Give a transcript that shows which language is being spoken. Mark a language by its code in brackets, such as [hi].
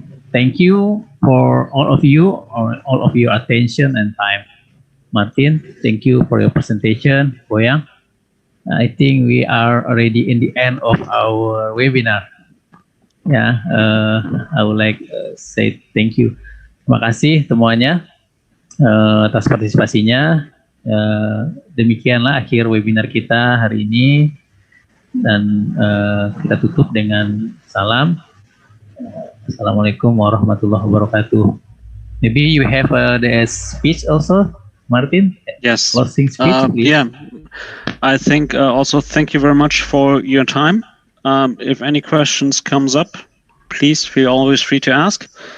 [en] Thank you for all of your attention and time. Martin, thank you for your presentation. Boyang, I think we are already in the end of our webinar. I would like to say thank you. [id] Terima kasih semuanya atas partisipasinya. Demikianlah akhir webinar kita hari ini, dan kita tutup dengan salam. [ar] Assalamualaikum warahmatullahi wabarakatuh. [en] Maybe you have the speech also, Martin? Yes. Closing speech, please. Yeah. I think also thank you very much for your time. If any questions comes up, please feel always free to ask.